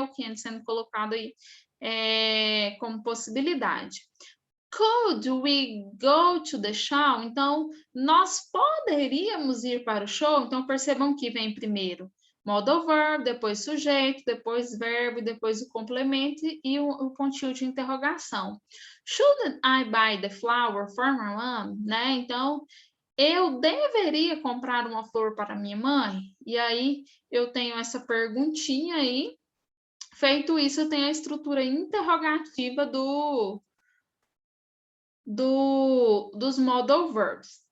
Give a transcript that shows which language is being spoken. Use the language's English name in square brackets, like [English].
[Portuguese] O can sendo colocado aí como possibilidade. [English] Could we go to the show? [Portuguese] Então, nós poderíamos ir para o show? Então, percebam que vem primeiro modal verb, depois sujeito, depois verbo, depois o complemento e o pontinho de interrogação. [English] Shouldn't I buy the flower for my mom? [Portuguese] Né? Então, eu deveria comprar uma flor para minha mãe? E aí, eu tenho essa perguntinha aí. Feito isso, eu tenho a estrutura interrogativa dos modal verbs.